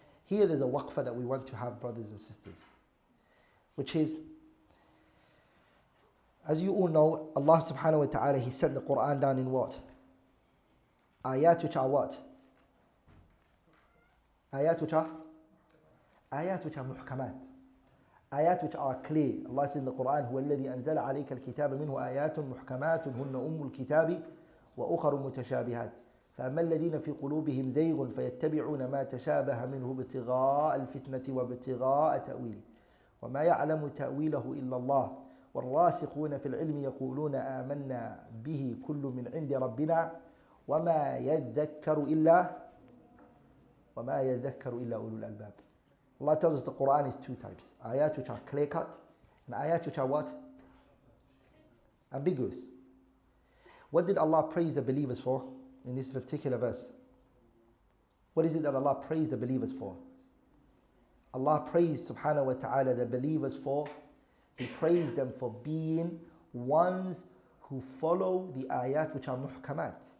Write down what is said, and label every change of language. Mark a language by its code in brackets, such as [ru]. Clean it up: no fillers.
[en] Here there's a waqfa that we want to have, brothers and sisters, which is, as you all know, Allah subhanahu wa ta'ala, He sent the Quran down in what? Ayat which are what? Ayat which are muhkamat. Ayat which are clear. Allah says in the Quran, [ar] هو الذي أنزل عليك الكتاب منه آيات محكمات هن أم الكتاب وأخر متشابهات فأما الذين في قلوبهم زيغ فيتبعون ما تشابه منه ابتغاء الفتنة وابتغاء تأويله وما يعلم تأويله إلا الله والراسخون في العلم يقولون آمنا به كل من عند ربنا وما يذكر إلا أولو الألباب. [en] Allah tells us the Quran is two types. Ayat which are clear cut and ayat which are what? Ambiguous. What did Allah praise the believers for in this particular verse? What is it that Allah praised the believers for? Allah praised subhanahu wa ta'ala the believers for, He praised them for being ones who follow the ayat which are muhkamat.